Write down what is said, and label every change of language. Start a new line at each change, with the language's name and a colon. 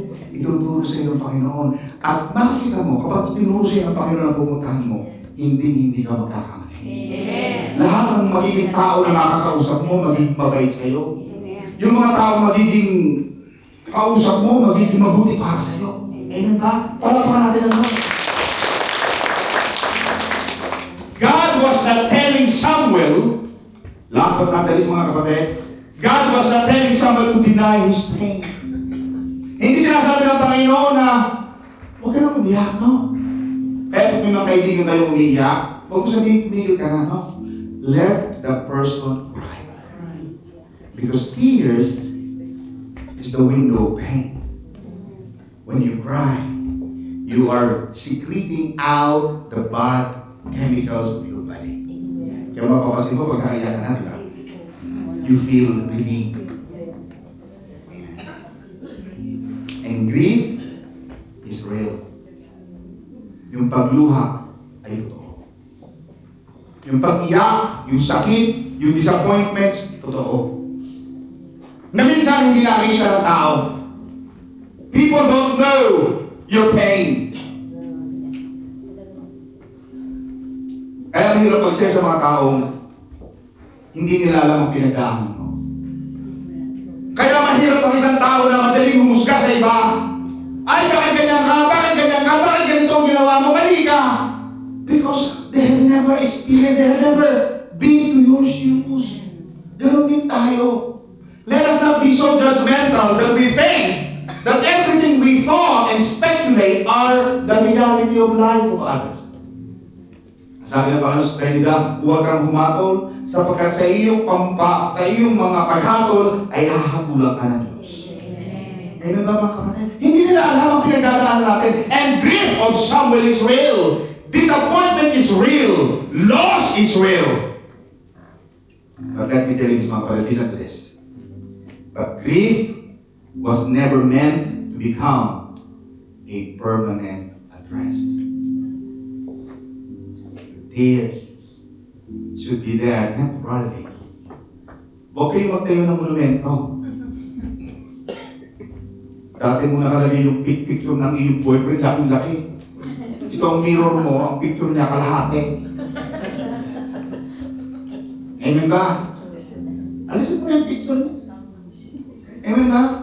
Filipino: Ituturo sa iyo ng Panginoon. At makikita mo, kapag tinuro sa iyo ng Panginoon ang pupuntahan mo, hindi ka magkakamali. Lahat ng magiging tao na makakausap mo, magiging mabait sa iyo. Yung mga tao magiging kausap mo, magiging mabuti para sa iyo. Amen ba? Palapakan natin ang Lord.
English: God was not telling Samuel, last but not least
Filipino: mga kapatid,
English: God was not telling Samuel to deny his pain.
Filipino: Hindi sinasabi ng Panginoon na huwag ka nang umiyak, no? Kaya kung may mga kaibigan tayo umiyak, huwag mo sabihin, tumigil ka na, no?
English: Let the person cry. Because tears is the window of pain. When you cry, you are secreting out the bad chemicals of your body.
Filipino: Kaya mapapasin mo, pag naiyak ka na, diba?
English: You feel relief. And grief is real.
Filipino: Yung pagluha ay totoo. Yung pag-iyak, yung sakit, yung disappointments, totoo. Na minsan hindi nakikita ng tao.
English: People don't know your pain.
Filipino: Kaya mahirap mag-share sa mga taong hindi nila alam ang pinagdaanan mo. Kaya mahirap ang isang tao na madaling humusga sa iba. Ay, bakit ganyan ka? Bakit ganyan ka? Bakit ganito ang ginawa mo? Mali ka!
English: Because they have never experienced, they have never been to your shoes.
Filipino: Ganon din tayo.
English: Let us not be so judgmental that we think that everything we thought and speculate are the reality of life of others.
Filipino: Sabi ng Panginoon sa Trinidad, huwag kang humatol sapagkat sa iyong mga paghatol ay hahabulan ka ng Diyos. Ngayon ba mga kapatid? Hindi nila alam ang pinagdadaanan natin.
English: And grief of Samuel is real. Disappointment is real. Loss is real. But let me tell you this,
Filipino: mga kapatid,
English: listen to this. But grief was never meant to become a permanent address. Tears should be there temporarily.
Filipino: Huwag kayo magtayo ng monumento. Dati mo nakalagay yung picture ng iyong boyfriend, laki-laki. Ito ang mirror mo, ang picture niya kalahati. Amen ba? Alisin mo yung picture niya. Amen ba?